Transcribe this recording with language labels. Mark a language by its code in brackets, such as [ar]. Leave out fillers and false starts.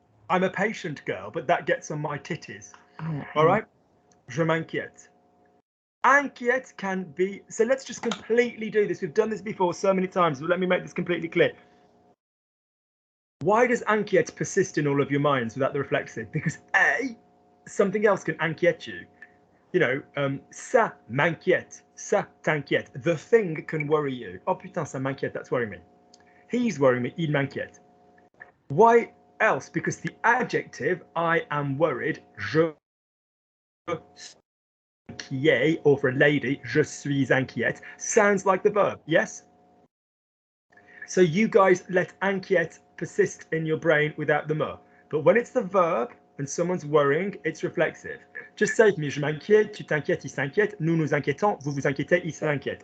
[en] I'm a patient girl, but that gets on my titties. All right? [fr] Je m'inquiète. [en] Inquiète can be... So let's just completely do this. We've done this before so many times, but let me make this completely clear. Why does inquiète persist in all of your minds without the reflexive? Because A, something else can inquiète you. You know, [fr] ça m'inquiète, ça t'inquiète. [en] The thing can worry you. [fr] Oh putain, ça m'inquiète, [en] that's worrying me. He's worrying me, [fr] il m'inquiète. [en] Why else? Because the adjective, I am worried, [fr] je suis inquiet, [en] or for a lady, [fr] je suis inquiète, [en] sounds like the verb, yes? So you guys let inquiète persist in your brain without the me. But when it's the verb and someone's worrying, it's reflexive. Just say to me, [fr] je m'inquiète, tu t'inquiètes, il s'inquiète, nous nous inquiétons, vous vous inquiétez, il s'inquiète.